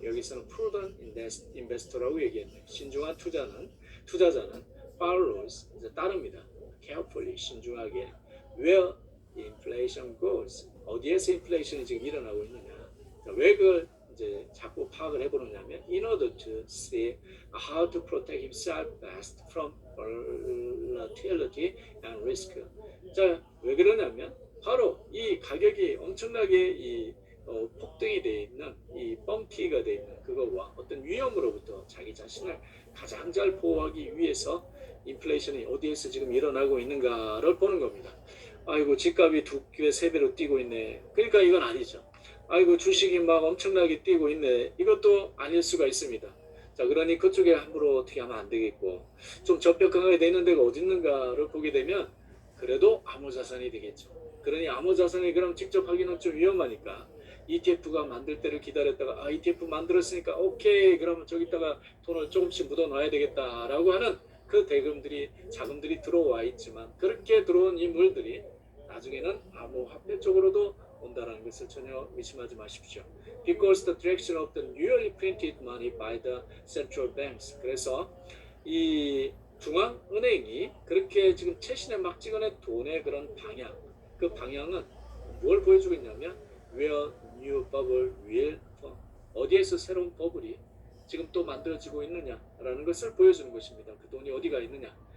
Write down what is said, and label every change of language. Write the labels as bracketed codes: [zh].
[ko] 여기서는 prudent investor라고 얘기했네요. 신중한 투자자는 follows, 이제 따릅니다. carefully, 신중하게. [en] Where inflation goes, [ko] 어디에서 인플레이션이 지금 일어나고 있느냐. 왜 그걸 이제 자꾸 파악을 해보느냐면 [en] in order to see how to protect himself best from volatility and risk. [ko] 자, 왜 그러냐면 바로 이 가격이 엄청나게 폭등이 되어 있는 이 뻥튀기가 되어 있는 그거와 어떤 위험으로부터 자기 자신을 가장 잘 보호하기 위해서 인플레이션이 어디에서 지금 일어나고 있는가를 보는 겁니다. 아이고 집값이 2배, 3배로 뛰고 있네. 그러니까 이건 아니죠. 아이고 주식이 막 엄청나게 뛰고 있네. 이것도 아닐 수가 있습니다. 자, 그러니 그쪽에 함부로 어떻게 하면 안 되겠고 좀 적벽하게 되는 데가 어디 있는가를 보게 되면 그래도 암호자산이 되겠죠. 그러니 암호자산이 그럼 직접 하기는 좀 위험하니까 ETF가 만들 때를 기다렸다가 ETF 만들었으니까 오케이 그러면 저기다가 돈을 조금씩 묻어 놔야 되겠다라고 하는 그 자금들이 들어와 있지만 그렇게 들어온 인물들이 나중에는 암호화폐 쪽으로도 온다는 것을 전혀 의심하지 마십시오. [en] Because the direction of the newly printed money by the central banks. [ko] 그래서 이 중앙은행이 그렇게 지금 최신에 막 찍어낸 돈의 그런 방향, 그 방향은 뭘 보여주고 있냐면 [en] where new bubble will form. [ko] 어디에서 새로운 버블이 지금 또 만들어지고 있느냐라는 것을 보여주는 것입니다. 그 돈이 어디가 있느냐.